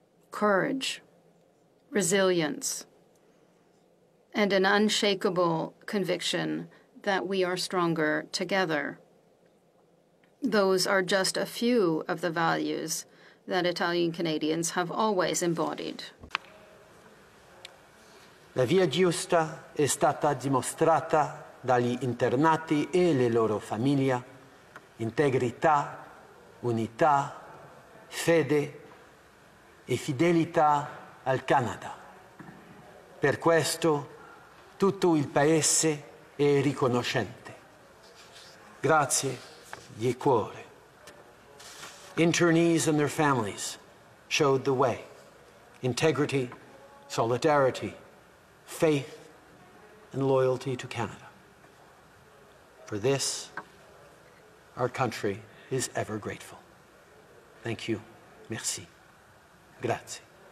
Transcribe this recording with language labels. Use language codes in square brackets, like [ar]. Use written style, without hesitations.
[en] Courage, resilience, and an unshakable conviction that we are stronger together. Those are just a few of the values that Italian Canadians have always embodied. [it] La via giusta è stata dimostrata dagli internati e le loro famiglie: integrità, unità, fede e fidelità al Canada. Per questo tutto il Paese è riconoscente. Grazie di cuore. [en] Internees and their families showed the way. Integrity, solidarity, faith, and loyalty to Canada. For this, our country is ever grateful. Thank you. Merci. Grazie.